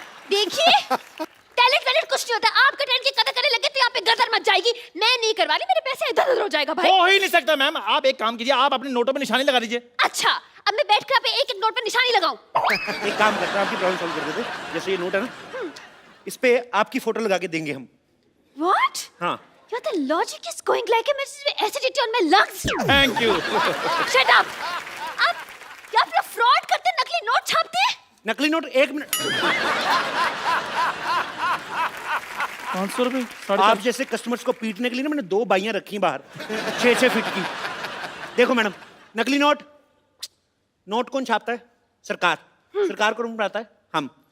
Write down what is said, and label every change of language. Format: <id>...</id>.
<hi>देखिए टैलेंट कुछ नहीं होता। आपका टैलेंट की कदर करने लगे तो यहाँ पे गदर मच जाएगी। मैं नहीं करवा रही, मेरे पैसे इधर-उधर हो जाएगा भाई। हो ही नहीं सकता मैम। आप एक काम कीजिए, आप अपने नोटों पे निशानी लगा दीजिए। अच्छा, अब मैं बैठकर पे एक एक नोट पर निशानी लगाऊं? एक काम करते हैं, आपकी प्रॉब्लम सॉल्व कर देते। जैसे ये नोट है ना, इस पे आपकी फोटो लगा के देंगे हम।</hi> <en>What?</en> <hi>हाँ।</hi> <en>The logic is going like a acidity on my lungs. Thank you. Shut up.</en> <hi>आप क्या फ्रॉड करते, नकली नोट छापते हैं? नकली नोट 1 मिनट। 500 रुपए। आप जैसे कस्टमर्स को पीटने के लिए ना मैंने 2 बाइयां रखी बाहर 6-6 फीट की। देखो मैडम, नकली नोट कौन छापता है? सरकार। सरकार कौन बनाता है? हम।</hi>